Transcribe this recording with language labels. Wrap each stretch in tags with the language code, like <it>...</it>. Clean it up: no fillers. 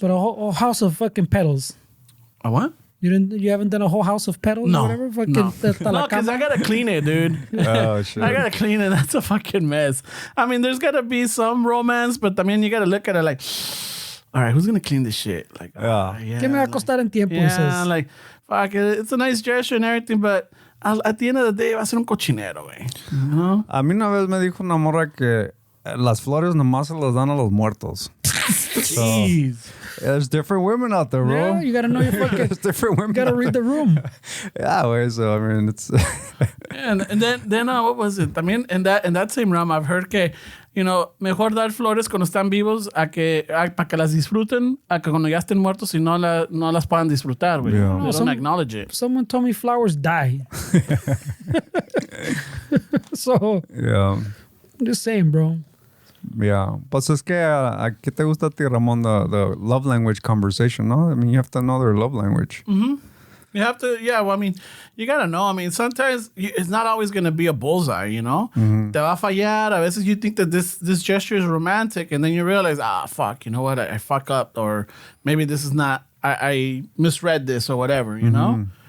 <en>But a whole house of fucking petals. A what? You haven't done a whole house of petals or whatever? Fucking no, because I gotta clean it, dude. Oh, shit. I gotta clean it. That's a fucking mess. I mean, there's gotta be some romance, but I mean, you gotta look at it like, all right, who's gonna clean this shit? Like,</en> <es>¿Qué me va a costar en tiempo?</es> <en>Yeah, like, fuck it. It's a nice gesture and everything, but at the end of the day,</en> <es>va a ser un cochinero, güey. A mí una vez me dijo una morra que las flores nomás se las dan a los muertos.</es> <en>Jeez. There's different women out there, bro. Yeah, you gotta know your fucking. There's different women. You gotta read the room. Yeah, so I mean, it's. and then what was it? I mean, in that same realm, I've heard</en> <es>que</es> <en>you know,</en> <es>mejor dar flores cuando están vivos para que las disfruten, a que cuando ya estén muertos y no las puedan disfrutar, güey.</es> <en>Yeah. They don't acknowledge it. Someone told me flowers die. So, Yeah. I'm just saying, bro. Yeah.</en> <es>Pues es que, ¿qué te gusta a ti, Ramon?</es> <en>The love language conversation, no? I mean, you have to know their love language. You have to, yeah, well, I mean, you gotta know. I mean, sometimes it's not always gonna be a bullseye, you know?</en> <es>Te va a fallar. A veces</es> <en>you think that this gesture is romantic, and then you realize, fuck, you know what? I fuck up, or maybe this is not, I misread this, or whatever, you know?</en>